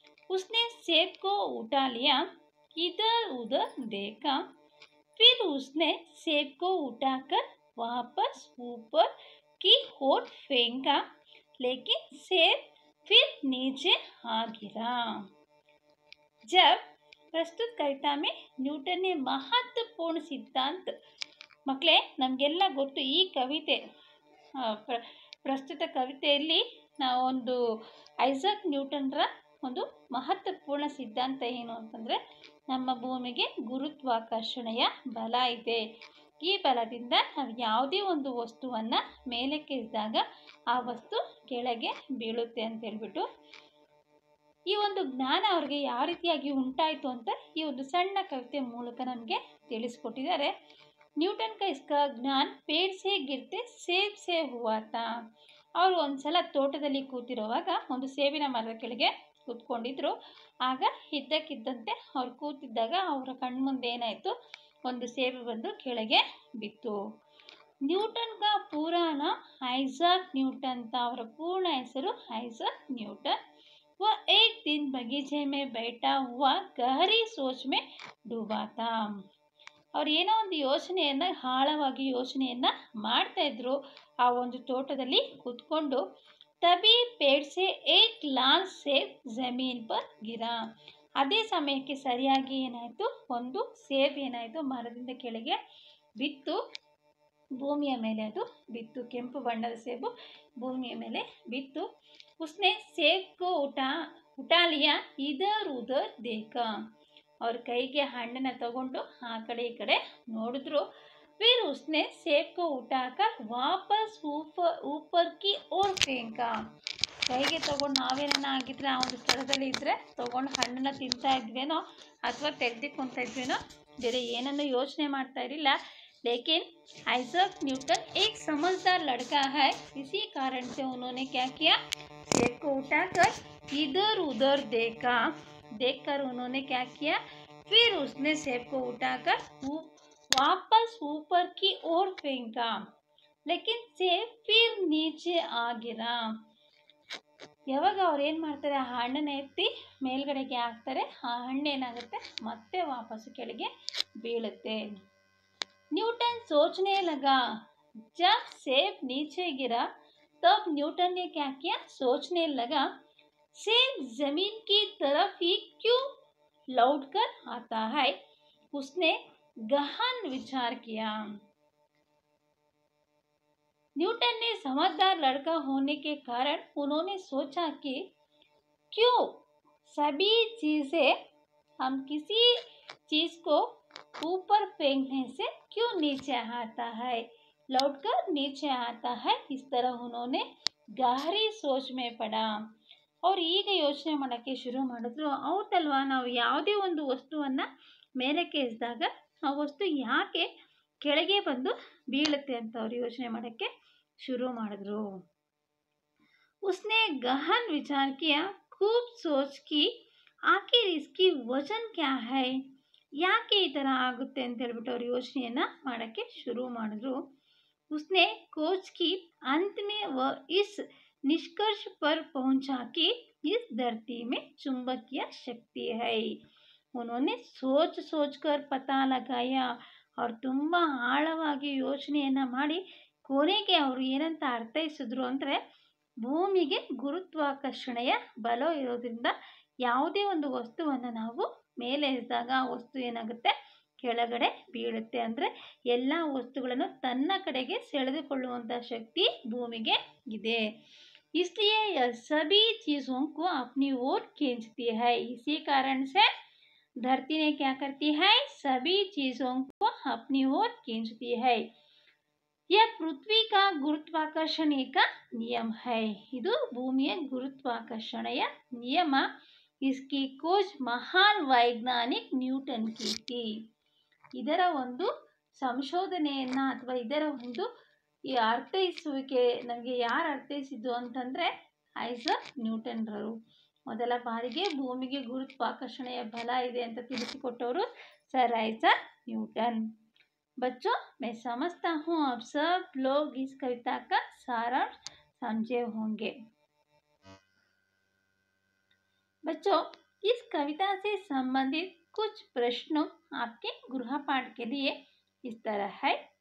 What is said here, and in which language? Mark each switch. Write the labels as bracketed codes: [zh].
[hi] उसने सेब को उठा लिया, इधर उधर देखा, फिर उसने सेब को उठाकर वापस ऊपर की ओर फेंका, लेकिन सेब फिर नीचे आ गिरा. जब प्रस्तुत कविता में न्यूटन ने महत्वपूर्ण सिद्धांत, [kn] ಮಕ್ಕಳೇ ನಮಗೆಲ್ಲ ಗೊತ್ತು ಈ ಕವಿತೆ ಪ್ರಸ್ತುತ ಕವಿತೆಯಲ್ಲಿ ನಾವು ಒಂದು ಐಸಾಕ್ ನ್ಯೂಟನ್ರ ಒಂದು ಮಹತ್ವಪೂರ್ಣ ಸಿದ್ಧಾಂತ ಏನು ಅಂತಂದರೆ, ನಮ್ಮ ಭೂಮಿಗೆ ಗುರುತ್ವಾಕರ್ಷಣೆಯ ಬಲ ಇದೆ. ಈ ಬಲದಿಂದ ನಾವು ಯಾವುದೇ ಒಂದು ವಸ್ತುವನ್ನು ಮೇಲಕ್ಕೆ ಎಸೆದಾಗ ಆ ವಸ್ತು ಕೆಳಗೆ ಬೀಳುತ್ತೆ ಅಂತ ಹೇಳ್ಬಿಟ್ಟು ಈ ಒಂದು ಜ್ಞಾನ ಅವ್ರಿಗೆ ಯಾವ ರೀತಿಯಾಗಿ ಉಂಟಾಯಿತು ಅಂತ ಈ ಒಂದು ಸಣ್ಣ ಕವಿತೆ ಮೂಲಕ ನಮಗೆ ತಿಳಿಸ್ಕೊಟ್ಟಿದ್ದಾರೆ. [hi] न्यूटन का इसका ज्ञान पेड़ से गिरते सेब से हुआ था. [kn] ಅವರು ಒಂದ್ಸಲ ತೋಟದಲ್ಲಿ ಕೂತಿರುವಾಗ ಒಂದು ಸೇಬಿನ ಮರದ ಕೆಳಗೆ ಕೂತ್ಕೊಂಡಿದ್ರು. ಆಗ ಇದ್ದಕ್ಕಿದ್ದಂತೆ ಅವ್ರು ಕೂತಿದ್ದಾಗ ಅವರ ಕಣ್ಮುಂದೆ ಏನಾಯಿತು, ಒಂದು ಸೇಬು ಬಂದು ಕೆಳಗೆ ಬಿತ್ತು. [hi] ನ್ಯೂಟನ್ का पूरा नाम आइजैक न्यूटन था. [kn] ಅವರ ಪೂರ್ಣ ಹೆಸರು ಐಸಾಕ್ ನ್ಯೂಟನ್. [hi] वह एक दिन बगीचे में बैठा हुआ गहरी सोच में डूबा था. [kn] ಅವ್ರು ಏನೋ ಒಂದು ಯೋಚನೆಯನ್ನು ಆಳವಾಗಿ ಯೋಚನೆಯನ್ನು ಮಾಡ್ತಾಯಿದ್ರು ಆ ಒಂದು ತೋಟದಲ್ಲಿ ಕೂತ್ಕೊಂಡು. [hi] ತಬಿ ಪೇಡ್ ಸೆ ಏಕ್ ಲಾಲ್ ಸೇಬ್ ಜಮೀನ್ ಪರ್ ಗಿರಾ. [kn] ಅದೇ ಸಮಯಕ್ಕೆ ಸರಿಯಾಗಿ ಏನಾಯಿತು, ಒಂದು ಸೇಬ್ ಏನಾಯಿತು ಮರದಿಂದ ಕೆಳಗೆ ಬಿತ್ತು, ಭೂಮಿಯ ಮೇಲೆ ಅದು ಬಿತ್ತು. ಕೆಂಪು ಬಣ್ಣದ ಸೇಬು ಭೂಮಿಯ ಮೇಲೆ ಬಿತ್ತು. [hi] ಉಸ್ನೆ ಸೇಬ್ ಕೋ ಉಠಾ ಲಿಯಾ ಇದರ್ ಉದರ್ ದೇಖಾ. [kn] ಅವ್ರ ಕೈಗೆ ಹಣ್ಣನ್ನು ತಗೊಂಡು ಆ ಕಡೆ ಈ ಕಡೆ ನೋಡಿದ್ರು. [hi] फिर उसने सेब को उठाकर वापस ऊपर की ओर फेंका. [kn] ಕೈಗೆ ತಗೊಂಡು ನಾವೇನ ಆಗಿದ್ರೆ ಆ ಒಂದು ಸ್ಥಳದಲ್ಲಿ ಇದ್ದರೆ ತಗೊಂಡು ಹಣ್ಣನ್ನು ತಿಂತಾ ಇದ್ವೇನೋ ಅಥವಾ ತೆಗೆದುಕೊಳ್ತಾ ಇದ್ವೇನೋ, ಬೇರೆ ಏನನ್ನು ಯೋಚನೆ ಮಾಡ್ತಾ ಇರಲಿಲ್ಲ. [hi] लेकिन आइजैक न्यूटन एक समझदार लड़का है, इसी कारण से उन्होंने क्या किया, सेब को उठाकर इधर उधर देखकर उन्होंने क्या किया, फिर उसने सेब को उठाकर वापस ऊपर की ओर फेंका, लेकिन सेब फिर नीचे आ गिरा. [kn] ಯಾವಾಗ ಅವ್ರು ಏನು ಮಾಡ್ತಾರೆ, ಆ ಹಣ್ಣನ್ನು ಎತ್ತಿ ಮೇಲ್ಗಡೆಗೆ ಹಾಕ್ತಾರೆ, ಆ ಹಣ್ಣು ಏನಾಗುತ್ತೆ ಮತ್ತೆ ವಾಪಸ್ಸು ಕೆಳಗೆ ಬೀಳುತ್ತೆ. [hi] न्यूटन सोचने लगा, जब सेब नीचे गिरा तब न्यूटन ने क्या किया, सोचने लगा सेब जमीन की तरफ ही क्यों लौटकर आता है. उसने गहन विचार किया. न्यूटन ने समझदार लड़का होने के कारण उन्होंने सोचा कि क्यों सभी चीज़ें हम किसी चीज़ को ऊपर फेंकने से क्यों नीचे आता है, लौटकर नीचे आता है. इस तरह उन्होंने गहरी सोच में पड़ा. [kn] ಅವ್ರು ಈಗ ಯೋಚನೆ ಮಾಡೋಕ್ಕೆ ಶುರು ಮಾಡಿದ್ರು, ಹೌದಲ್ವಾ, ನಾವು ಯಾವುದೇ ಒಂದು ವಸ್ತುವನ್ನು ಮೇಲಕ್ಕೆ ಎಸೆದಾಗ ಆ ವಸ್ತು ಯಾಕೆ ಕೆಳಗೆ ಬಂದು ಬೀಳುತ್ತೆ ಅಂತ ಅವ್ರು ಯೋಚನೆ ಮಾಡೋಕ್ಕೆ ಶುರು ಮಾಡಿದ್ರು. [hi] उसने गहन विचार किया, खूब सोच की आखिर इसकी वजन क्या है, [kn] ಯಾಕೆ ಈ ಥರ ಆಗುತ್ತೆ ಅಂತ ಹೇಳ್ಬಿಟ್ಟು ಅವ್ರು ಯೋಚನೆಯನ್ನು ಮಾಡೋಕ್ಕೆ ಶುರು ಮಾಡಿದ್ರು. [hi] उसने खोज की, अंत में वह इस निष्कर्ष पर पहुंचा कि इस धरती में चुंबकीय शक्ति है. उन्होंने सोच कर पता लगाया. और [kn] ತುಂಬ ಆಳವಾಗಿ ಯೋಚನೆಯನ್ನು ಮಾಡಿ ಕೊನೆಗೆ ಅವರು ಏನಂತ ಅರ್ಥೈಸಿದ್ರು ಅಂದರೆ, ಭೂಮಿಗೆ ಗುರುತ್ವಾಕರ್ಷಣೆಯ ಬಲ ಇರೋದ್ರಿಂದ ಯಾವುದೇ ಒಂದು ವಸ್ತುವನ್ನು ನಾವು ಮೇಲೆ ಎಸೆದಾಗ ಆ ವಸ್ತು ಏನಾಗುತ್ತೆ, ಕೆಳಗಡೆ ಬೀಳುತ್ತೆ. ಅಂದರೆ ಎಲ್ಲ ವಸ್ತುಗಳನ್ನು ತನ್ನ ಕಡೆಗೆ ಸೆಳೆದುಕೊಳ್ಳುವಂಥ ಶಕ್ತಿ ಭೂಮಿಗೆ ಇದೆ. [hi] इसलिए यह सभी चीज़ों को अपनी ओर खींचती है. इसी कारण से धरती ने क्या करती है, सभी चीज़ों को अपनी ओर खींचती है. यह पृथ्वी का गुरुत्वाकर्षण का नियम है. [kn] ಇದು ಭೂಮಿಯ ಗುರುತ್ವಾಕರ್ಷಣೆಯ ನಿಯಮ. [hi] इसकी खोज महान वैज्ञानिक न्यूटन की थी. [kn] ಇದರ ಒಂದು ಸಂಶೋಧನೆಯನ್ನು ಅಥವಾ ಇದರ ಒಂದು ಈ ಅರ್ಥೈಸುವಿಕೆ ನಮಗೆ ಯಾರು ಅರ್ಥೈಸಿದ್ದು ಅಂತಂದರೆ ಐಸಾಕ್ ನ್ಯೂಟನ್ರವರು. ಮೊದಲ ಬಾರಿಗೆ ಭೂಮಿಗೆ ಗುರುತ್ವಾಕರ್ಷಣೆಯ ಬಲ ಇದೆ ಅಂತ ತಿಳಿಸಿಕೊಟ್ಟವರು ಸರ್ ಐಸಾಕ್ ನ್ಯೂಟನ್. [hi] बच्चों, मैं समझता हूँ आप सब लोग इस कविता का सारांश समझे होंगे. बच्चों, इस कविता से संबंधित कुछ प्रश्नों आपके गृहपाठ के लिए इस तरह है.